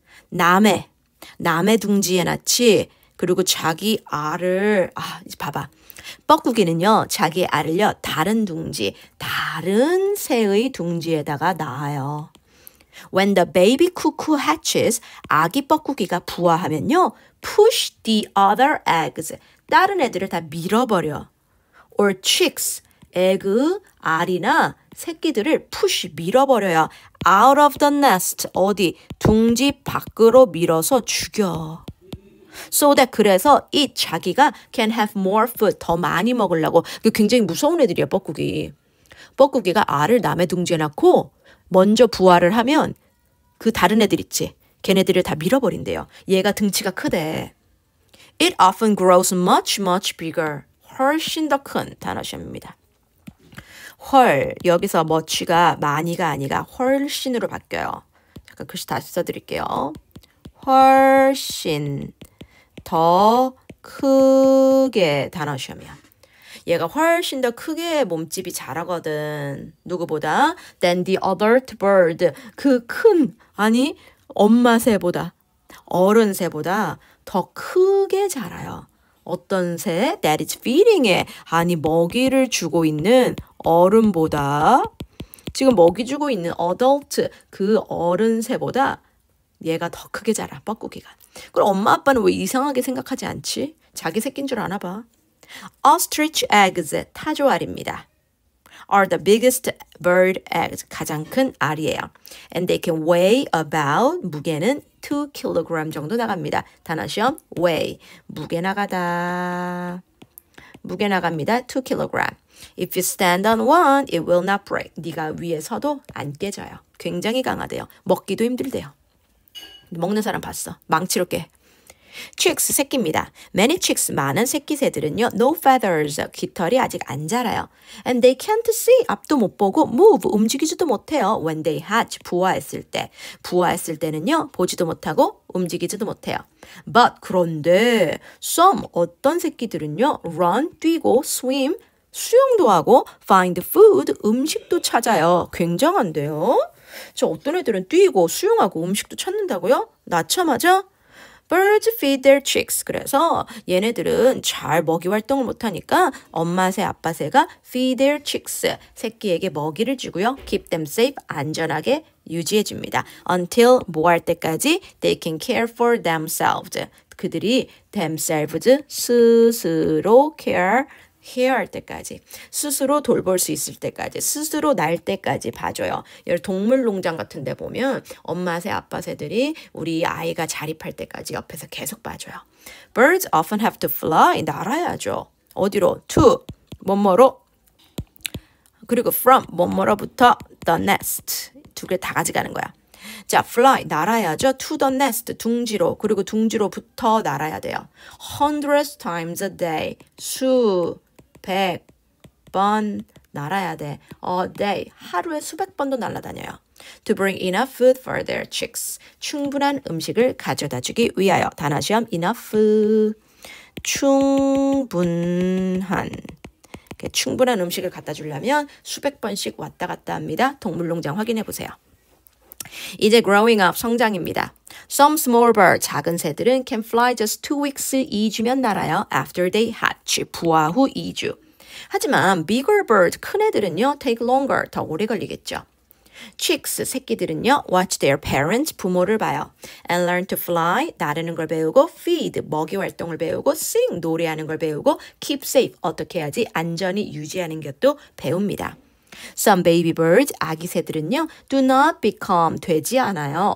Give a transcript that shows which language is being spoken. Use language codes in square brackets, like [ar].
[ko] 남의 둥지에 낳지. 그리고 자기 알을, 이제 봐봐. 뻐꾸기는요, 자기 알을요, 다른 둥지, 다른 새의 둥지에다가 낳아요. [en] When the baby cuckoo hatches, [ko] 아기 뻐꾸기가 부화하면요, [en] push the other eggs, [ko] 다른 애들을 다 밀어버려. [en] Or chicks, [ko] 에그, 알이나 새끼들을 push, 밀어버려요. [en] Out of the nest, [ko] 어디? 둥지 밖으로 밀어서 죽여. [en] So that, 그래서 it, 자기가 can have more food, [ko] 더 많이 먹으려고. 굉장히 무서운 애들이야, 뻐꾸기. 뻐꾸기가 알을 남의 둥지에 낳고 먼저 부화를 하면 그 다른 애들 있지. 걔네들을 다 밀어버린대요. 얘가 등치가 크대. [en] It often grows much, much bigger. [ko] 훨씬 더 큰 단어 시험입니다. 여기서 much가 많이가 아니라 훨씬으로 바뀌어요. 잠깐 글씨 다시 써드릴게요. 훨씬 더 크게 단어 시험이야. 얘가 훨씬 더 크게 몸집이 자라거든. 누구보다? [en] Than the adult bird. [ko] 그 큰, 엄마 새보다, 어른 새보다 더 크게 자라요. 어떤 새? [en] That is feeding [ko] 에, 먹이를 주고 있는 어른보다, 지금 먹이 주고 있는 adult, 그 어른 새보다 얘가 더 크게 자라, 뻐꾸기가. 그럼 엄마 아빠는 왜 이상하게 생각하지 않지? 자기 새끼인 줄 아나 봐. [en] Ostrich eggs, [ko] 타조알입니다. [en] are the biggest bird eggs, [ko] 가장 큰 알이에요. [en] And they can weigh about, [ko] 무게는 2kg 정도 나갑니다. 단어 시험, weigh, 무게 나갑니다. 2kg. [en] If you stand on one, it will not break. [ko] 네가 위에 서도 안 깨져요. 굉장히 강하대요. 먹기도 힘들대요. 먹는 사람 봤어. 망치로 깨. chicks 새끼입니다. [en] Many chicks [ko] 많은 새끼 새들은요. [en] No feathers [ko] 깃털이 아직 안 자라요. [en] And they can't see [ko] 앞도 못 보고 move 움직이지도 못해요. When they hatch 부화했을 때. 부화했을 때는요. 보지도 못하고 움직이지도 못해요. But 그런데 some 어떤 새끼들은요. run 뛰고 swim 수영도 하고 [en] find food [ko] 음식도 찾아요. 굉장한데요. 저 어떤 애들은 뛰고 수영하고 음식도 찾는다고요? 낳자마자 [en] Birds feed their chicks. [ko] 그래서 얘네들은 잘 먹이 활동을 못하니까 엄마 새, 아빠 새가 [en] feed their chicks. [ko] 새끼에게 먹이를 주고요. [en] Keep them safe. [ko] 안전하게 유지해 줍니다. [en] Until [ko] 뭐 할 때까지 [en] they can care for themselves. [ko] 그들이 themselves 스스로 care 할 때까지 스스로 돌볼 수 있을 때까지 스스로 날 때까지 봐줘요. 예를 동물농장 같은 데 보면 엄마 새 아빠 새들이 우리 아이가 자립할 때까지 옆에서 계속 봐줘요. [en] Birds often have to fly. [ko] 날아야죠. 어디로? To 뭐뭐로 그리고 from 뭐뭐로부터 the nest 두 개 다 가져가는 거야. 자, fly 날아야죠. [en] To the nest [ko] 둥지로 그리고 둥지로부터 날아야 돼요. [en] Hundreds times a day [ko] 100번 날아야 돼. A day 하루에 수백 번도 날아다녀요. [en] To bring enough food for their chicks [ko] 충분한 음식을 가져다 주기 위하여 단어 시험 enough 충분한 충분한 음식을 갖다 주려면 수백 번씩 왔다 갔다 합니다. 동물농장 확인해 보세요. 이제 growing up 성장입니다. [en] Some small birds [ko] 작은 새들은 [en] can fly just 2 weeks [ko] 2주면 날아요. [en] After they hatch [ko] 부화 후 2주. 하지만 [en] bigger birds [ko] 큰 애들은요 [en] take longer [ko] 더 오래 걸리겠죠. [en] Chicks [ko] 새끼들은요 [en] watch their parents [ko] 부모를 봐요. [en] And learn to fly [ko] 나르는 걸 배우고 feed 먹이 활동을 배우고 sing 노래하는 걸 배우고 [en] keep safe [ko] 어떻게 해야지 안전히 유지하는 것도 배웁니다. [en] Some baby birds, [ko] 아기 새들은요, [en] do not become, [ko] 되지 않아요.